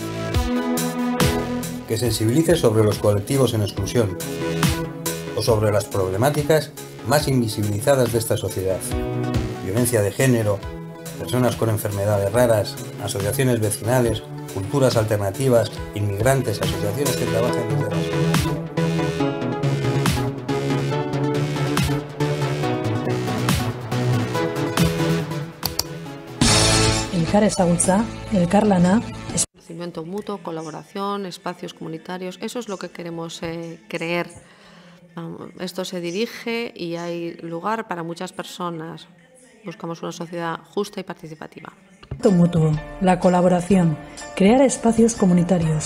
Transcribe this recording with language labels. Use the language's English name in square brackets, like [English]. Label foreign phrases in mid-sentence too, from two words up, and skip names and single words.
[Spanish] Que sensibilice sobre los colectivos en exclusión o sobre las problemáticas más invisibilizadas de esta sociedad. Violencia de género, personas con enfermedades raras, asociaciones vecinales, culturas alternativas, inmigrantes, asociaciones que trabajan desde la sociedad. [Basque] Elkar ezagutza, elkarlana, [Spanish] Conocimiento mutuo, colaboración, espacios comunitarios, eso es lo que queremos creer. Esto se dirige y hay lugar para muchas personas. Buscamos una sociedad justa y participativa. mutuo, la colaboración, crear espacios comunitarios.